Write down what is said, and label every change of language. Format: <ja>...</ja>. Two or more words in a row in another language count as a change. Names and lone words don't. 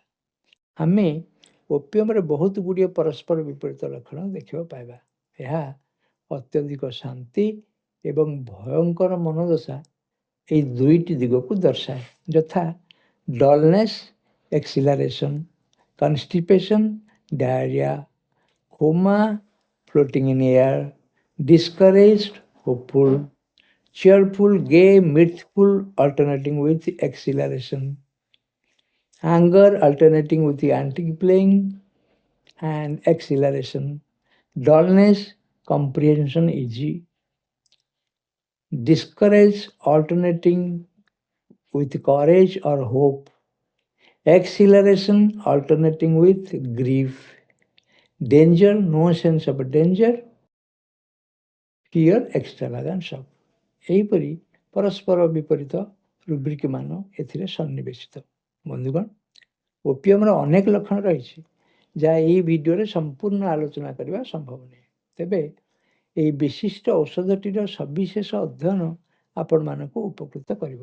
<or>ଆମେ ଓପିୟମରେ ବହୁତ ଗୁଡ଼ିଏ ପରସ୍ପର ବିପରୀତ ଲକ୍ଷଣ ଦେଖିବାକୁ ପାଇବା। ଏହା ଅତ୍ୟଧିକ ଶାନ୍ତି ଏବଂ ଭୟଙ୍କର ମନୋଦଶା, ଏହି ଦୁଇଟି ଦିଗକୁ ଦର୍ଶାଏ, ଯଥା</or> <en>dullness, exhilaration, constipation, diarrhoea, coma, floating in air, discouraged, hopeful, cheerful, gay, mirthful, alternating with exhilaration, anger alternating with the anti-playing and exhilaration, dullness, comprehension easy, discourage alternating with courage or hope, exhilaration alternating with grief, danger, no sense of danger, fear, extravagance of।</en> <or>ଏହିପରି ପରସ୍ପର ବିପରୀତ ରୁବ୍ରିକ୍ ମାନ ଏଥିରେ ସନ୍ନିବେଶିତ। ବନ୍ଧୁଗଣ, ଓପିୟମର ଅନେକ ଲକ୍ଷଣ ରହିଛି, ଯାହା ଏହି ଭିଡ଼ିଓରେ ସମ୍ପୂର୍ଣ୍ଣ ଆଲୋଚନା କରିବା ସମ୍ଭବ ନୁହେଁ। ତେବେ ଏହି ବିଶିଷ୍ଟ ଔଷଧଟିର ସବିଶେଷ ଅଧ୍ୟୟନ ଆପଣମାନଙ୍କୁ ଉପକୃତ କରିବ।</or>